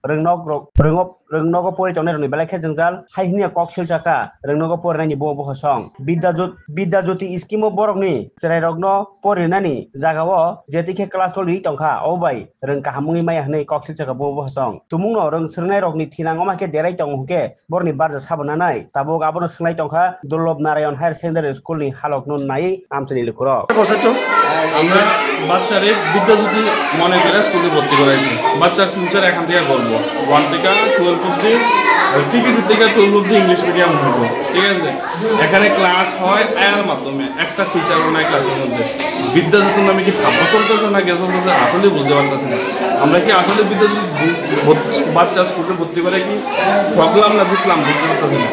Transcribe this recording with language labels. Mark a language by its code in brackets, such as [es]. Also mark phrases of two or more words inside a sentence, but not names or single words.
[trp] रोंनोगो परितंनाय रनि बेलाखे जोंजाल हाइहनिया कक्सिल चाका रोंनोगो परिनायनि बो हसं बिद्याज्योति स्किमो बरकनि जेराय रगनो परिनानि जागावो जेतिखे क्लास चलि तंखा अ बाय रोंका हामुंनि माया हनै कक्सिल चाका बो हसं तुमुंनो रोंसोरनाय रगनि थिनांगो माखे देराय तंगके बरनि बारजा साबनानै ताबो गाबनो सोंनाय तंखा दुर्लभ नारायण हायर सेकेंडारि स्कुलनि हालकनो नायै आमचनि लुखुर [bn] আমরা বাচ্চারে বিদ্যাজ্যোতি মনে করে স্কুলে ভর্তি করাইছি বাচ্চার ফিউচার এখান থেকে করবো 1 থেকে 12 অব্দি টিকেসি থেকে 12 অব্দি [en] English medium [bn] হইব ঠিক আছে এখানে ক্লাস হয় আয়ার মাধ্যমে একটা টিচারও নাই ক্লাসের মধ্যে বিদ্যাজ্যোতির নামে কি ভাবনা চলতেছে না কে চলতেছে আসলে বুঝতে পারতেছি না আমরা কি আসলে বিদ্যাজ্যোতি বাচ্চা স্কুলে ভর্তি করে কি প্রবলেম না জিতলাম বুঝতে পারতেছি না